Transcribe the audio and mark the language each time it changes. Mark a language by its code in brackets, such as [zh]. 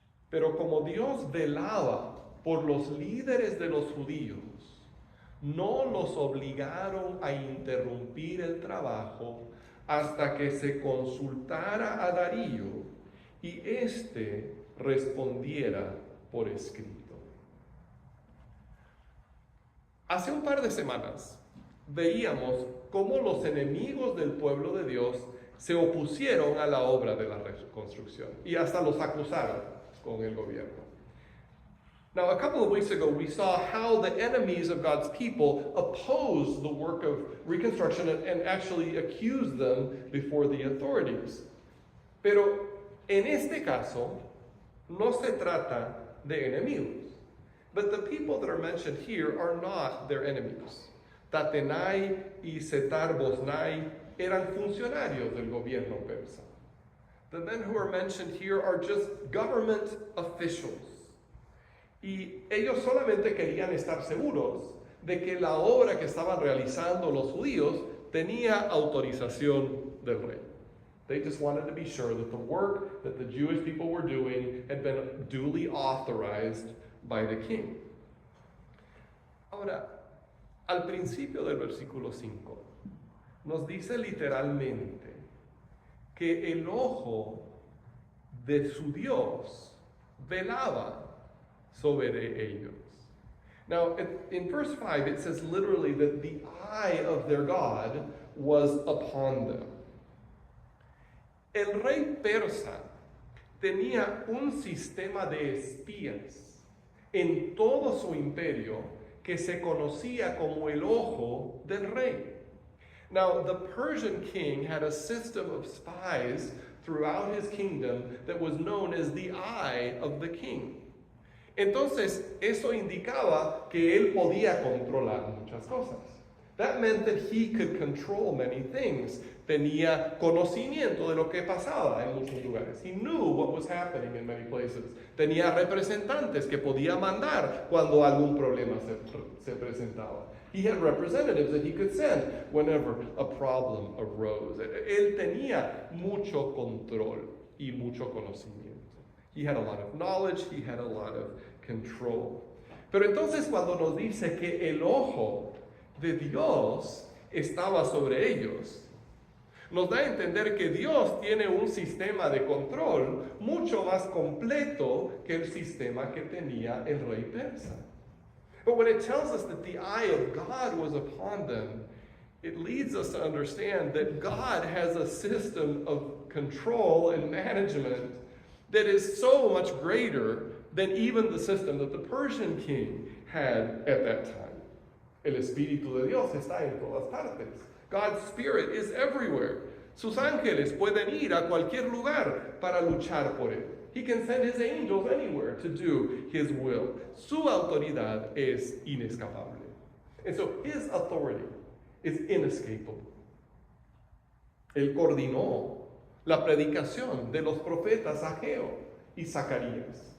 [es] Pero como Dios velaba por los líderes de los judíos, no los obligaron a interrumpir el trabajo hasta que se consultara a Darío y éste respondiera por escrito. Hace un par de semanas veíamos cómo los enemigos del pueblo de Dios se opusieron a la obra de la reconstrucción y hasta los acusaron con el gobierno. [en] Now, a couple of weeks ago, we saw how the enemies of God's people opposed the work of reconstruction and actually accused them before the authorities. [es] Pero en este caso, no se trata de enemigos. [en] But the people that are mentioned here are not their enemies. [es] Tatenai y Setar-Boznai eran funcionarios del gobierno persa. [en] The men who are mentioned here are just government officials. [es] Y ellos solamente querían estar seguros de que la obra que estaban realizando los judíos tenía autorización del rey. [en] They just wanted to be sure that the work that the Jewish people were doing had been duly authorized by the king. [es] Ahora, al principio del versículo 5, nos dice literalmente que el ojo de su Dios velaba sobre ellos. [en] Now, in verse 5, it says literally that the eye of their God was upon them. [es] El rey persa tenía un sistema de espías en todo su imperio que se conocía como el ojo del rey. [en] Now, the Persian king had a system of spies throughout his kingdom that was known as the eye of the king. [es] Entonces, eso indicaba que él podía controlar muchas cosas. [en] That meant that he could control many things. [es] Tenía conocimiento de lo que pasaba en muchos lugares. [en] He knew what was happening in many places. [es] Tenía representantes que podía mandar cuando algún problema se presentaba. [en] He had representatives that he could send whenever a problem arose. [es] Él tenía mucho control y mucho conocimiento. [en] He had a lot of knowledge, he had a lot of control. [es] Pero entonces cuando nos dice que el ojo de Dios estaba sobre ellos, nos da a entender que Dios tiene un sistema de control mucho más completo que el sistema que tenía el rey persa. [en] But when it tells us that the eye of God was upon them, it leads us to understand that God has a system of control and management that is so much greater than even the system that the Persian king had at that time. [es] El Espíritu de Dios está en todas partes. [en] God's Spirit is everywhere. [es] Sus ángeles pueden ir a cualquier lugar para luchar por él. [en] He can send his angels anywhere to do his will. [es] Su autoridad es inescapable. [en] And so his authority is inescapable. [es] Él coordinó la predicación de los profetas Ageo y Zacarías.